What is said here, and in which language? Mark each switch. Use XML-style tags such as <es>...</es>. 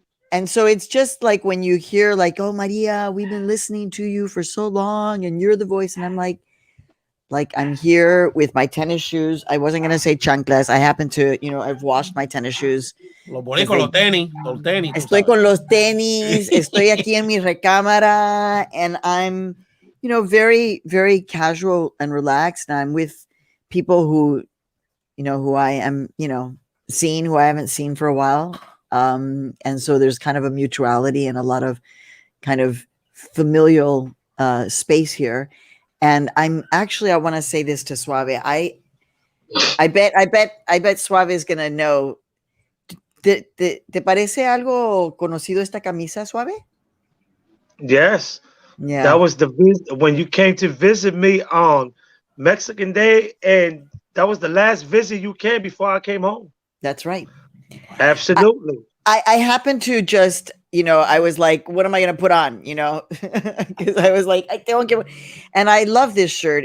<en>And so it's just like when you hear like, oh, Maria, we've been listening to you for so long and you're the voice. And I'm like I'm here with my tennis shoes. I wasn't going to say chanclas. I happen to, I've washed my tennis shoes.</en> <es>Los bonitos, los tenis. Estoy con los tenis. Estoy aquí en mi recámara.</es> <en>And I'm, very, very casual and relaxed. And I'm with people who, who I am, seen, who I haven't seen for a while. And so there's kind of a mutuality and a lot of kind of familial space here. And I want to say this to Suave. I bet Suave is going to know.</en> <es>¿Te parece algo conocido esta camisa, Suave?</es> <en>Yes. Yeah. That was when you came to visit me on Mexican Day, and that was the last visit you came before I came home. That's right. Absolutely. I happened to just, I was like, what am I going to put on? Because I was like, I don't get. And I love this shirt.</en>